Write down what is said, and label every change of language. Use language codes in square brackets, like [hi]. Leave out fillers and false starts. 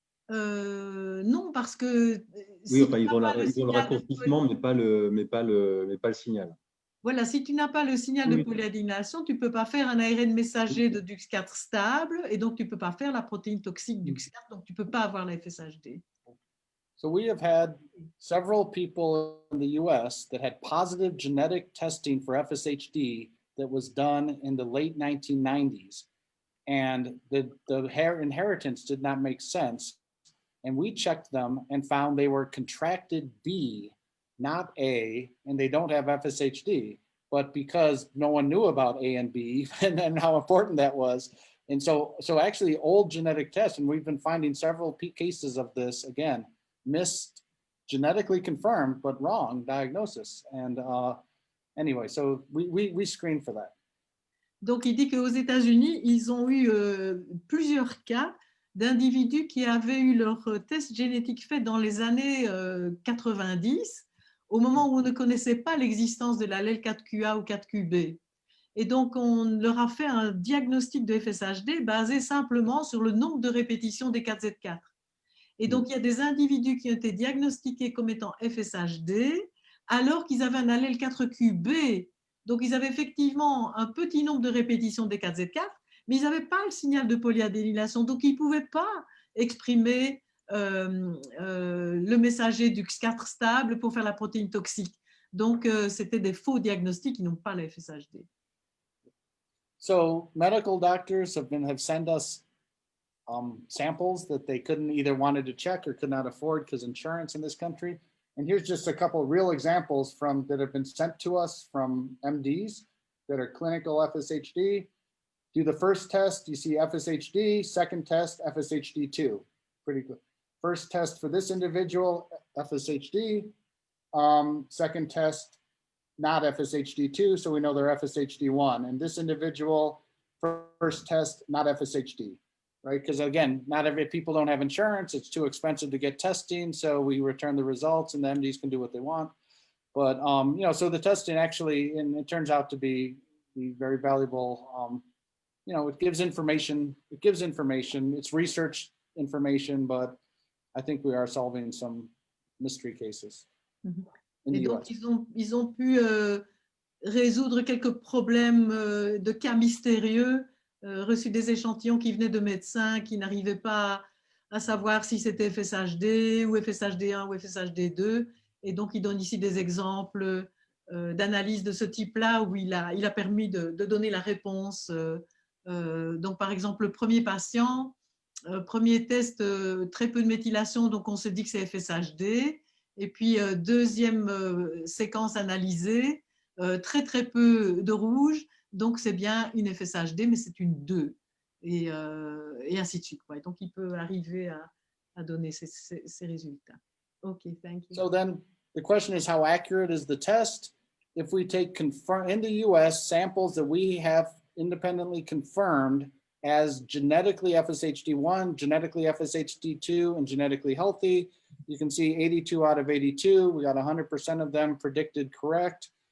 [fr] Non, parce que oui, enfin, ils ont le raccourcissement, mais pas le signal. Voilà, si tu n'as pas le signal de polyadénylation, tu ne peux pas faire un ARN messager de DUX4 stable et donc tu ne peux pas faire la protéine toxique DUX4, donc tu ne peux pas avoir la FSHD. [en] So we have had several people in the US that had positive genetic testing for FSHD that was done in the late 1990s. And the inheritance did not make sense. And we checked them and found they were contracted B, not A, and they don't have FSHD. But because no one knew about A and B and how important that was, and so actually old genetic tests, and we've been finding several cases of this, again, missed, genetically confirmed, but wrong diagnosis. And anyway, so we screen for that. [fr] Donc, il dit qu'aux États-Unis, ils ont eu plusieurs cas d'individus qui avaient eu leur test génétique fait dans les années 90, au moment où on ne connaissait pas l'existence de l'allèle 4QA ou 4QB. Et donc, on leur a fait un diagnostic de FSHD basé simplement sur le nombre de répétitions des 4Z4. Et donc, il y a des individus qui ont été diagnostiqués comme étant FSHD alors qu'ils avaient un allèle 4QB. Donc, ils avaient effectivement un petit nombre de répétitions des 4Z4, mais ils n'avaient pas le signal de polyadénylation. Donc, ils ne pouvaient pas exprimer le messager DUX4 stable pour faire la protéine toxique. Donc, c'était des faux diagnostics qui n'ont pas la FSHD. [en] So medical doctors have sent us samples that they couldn't either wanted to check or could not afford because insurance in this country. And here's just a couple of real examples that have been sent to us from MDs that are clinical FSHD. Do the first test, you see FSHD, second test, FSHD2, pretty good. First test for this individual, FSHD, second test, not FSHD2, so we know they're FSHD1. And this individual, first test, not FSHD, right? Because again, not every people don't have insurance, it's too expensive to get testing, so we return the results and the MDs can do what they want. But, you know, so the testing actually, and it turns out to be very valuable. You know, it gives information, it's research information, but I think we are solving some mystery cases. [fr] Et donc, ils ont pu résoudre quelques problèmes de cas mystérieux, reçu des échantillons qui venaient de médecins qui n'arrivaient pas à savoir si c'était FSHD ou FSHD1 ou FSHD2. Et donc, ils donnent ici des exemples d'analyse de ce type-là où il a permis de donner la réponse. Donc, par exemple, le premier patient, premier test, très peu de méthylation, donc on se dit que c'est FSHD. Et puis, deuxième séquence analysée, très peu de rouge, donc c'est bien une FSHD, mais c'est une 2, et ainsi de suite. Ouais. Donc, il peut arriver à donner ces résultats. [en] OK, thank you. So then the question is, how accurate is the test? If we take in the US samples that we have independently confirmed as genetically FSHD1, genetically FSHD2, and genetically healthy, you can see 82 out of 82, we got 100% of them predicted correct.